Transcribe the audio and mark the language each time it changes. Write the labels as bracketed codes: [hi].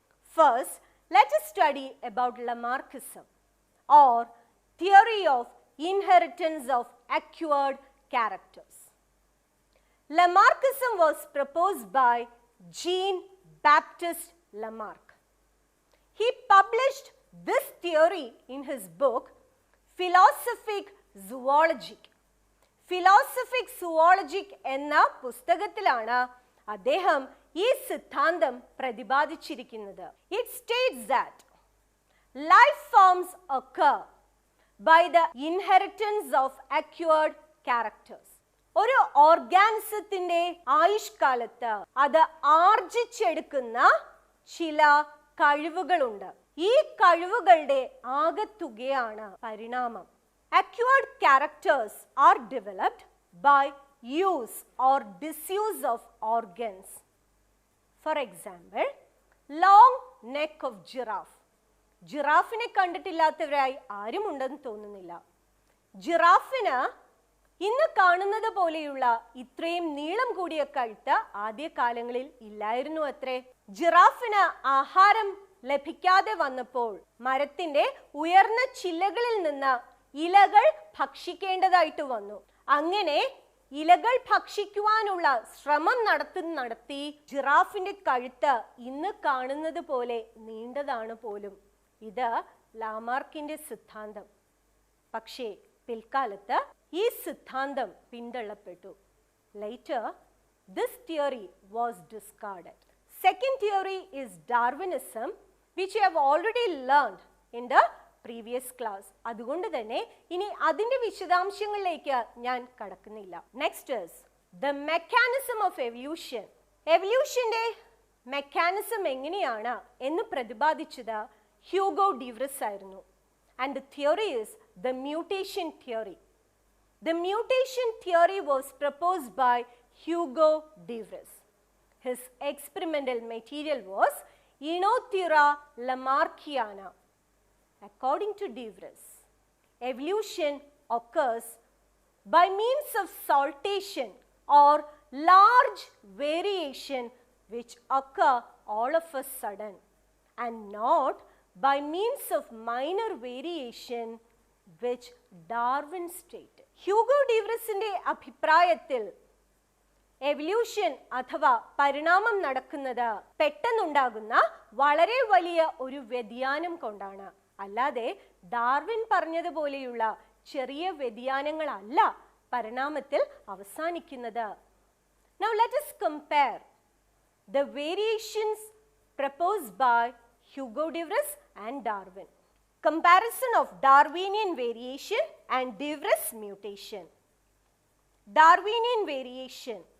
[en] First, let us study about Lamarckism or theory of inheritance of acquired characters. Lamarckism was proposed by Jean-Baptiste Lamarck. He published this theory in his book Philosophic Zoologic. [ml] Philosophic Zoologic എന്ന പുസ്തകത്തിലാണ് അദ്ദേഹം ഈ സിദ്ധാന്തം പ്രതിപാദിച്ചിരിക്കുന്നത്. [en] It states that life forms occur by the inheritance of acquired characters. [ml] ഒരു ഓർഗാനിസത്തിന്റെ ആയുഷ്കാലത്ത് അത് ആർജിച്ചെടുക്കുന്ന ചില കഴിവുകളുണ്ട്. ഈ കഴിവുകളുടെ ആകെത്തുകയാണ് പരിണാമം. [en] Acquired characters are developed by use or disuse of organs. For example, long neck of giraffe. [ml] ജിറാഫിനെ കണ്ടിട്ടില്ലാത്തവരായി ആരും ഉണ്ടെന്ന് തോന്നുന്നില്ല. ജിറാഫിന് ഇന്ന് കാണുന്നത് പോലെയുള്ള ഇത്രയും നീളം കൂടിയ കഴുത്ത് ആദ്യകാലങ്ങളിൽ ഇല്ലായിരുന്നു അത്രേ. ജിറാഫിന് ആഹാരം ലഭിക്കാതെ വന്നപ്പോൾ മരത്തിന്റെ ഉയർന്ന ചില്ലകളിൽ നിന്ന് ഇലകൾ ഭക്ഷിക്കേണ്ടതായിട്ട് വന്നു. അങ്ങനെ ഇലകൾ ഭക്ഷിക്കുവാനുള്ള ശ്രമം നടത്തി ജിറാഫിന്റെ കഴുത്ത് ഇന്ന് കാണുന്നത് പോലെ നീണ്ടതാണ് പോലും. ഇത് ലാമാർക്കിന്റെ സിദ്ധാന്തം. പക്ഷേ പിൽക്കാലത്ത് ഈ സിദ്ധാന്തം പിന്തള്ളപ്പെട്ടു. [en] Later, this theory was discarded. Second theory is Darwinism, which you have already learned in the previous class. [ml] അതുകൊണ്ട് തന്നെ ഇനി അതിന്റെ വിശദാംശങ്ങളിലേക്ക് ഞാൻ കടക്കുന്നില്ല. [en] Next is the mechanism of evolution. [ml] എവല്യൂഷന്റെ mechanism എങ്ങനെയാണ് എന്ന് പ്രതിപാദിച്ചത് ഹ്യൂഗോ ഡി വ്രിസ് ആയിരുന്നു. [en] And the theory is the mutation theory. The mutation theory was proposed by Hugo de Vries. His experimental material was Inothera lamarckiana. According to de Vries, evolution occurs by means of saltation or large variation which occur all of a sudden, and not by means of minor variation which Darwin stated. [ml] Hugo D വ്രിസിന്റെ അഭിപ്രായത്തിൽ evolution അഥവാ പരിണാമം നടക്കുന്നത് പെട്ടെന്നുണ്ടാകുന്ന വളരെ വലിയ ഒരു വ്യതിയാനം കൊണ്ടാണ്. അല്ലാതെ ഡാർവിൻ പറഞ്ഞതുപോലെയുള്ള ചെറിയ വ്യതിയാനങ്ങളല്ല പരിണാമത്തിൽ അവസാനിക്കുന്നത്. [en] Now let us compare the variations proposed by Hugo de Vries and Darwin. Comparison of Darwinian variation and de Vries mutation. Darwinian variation.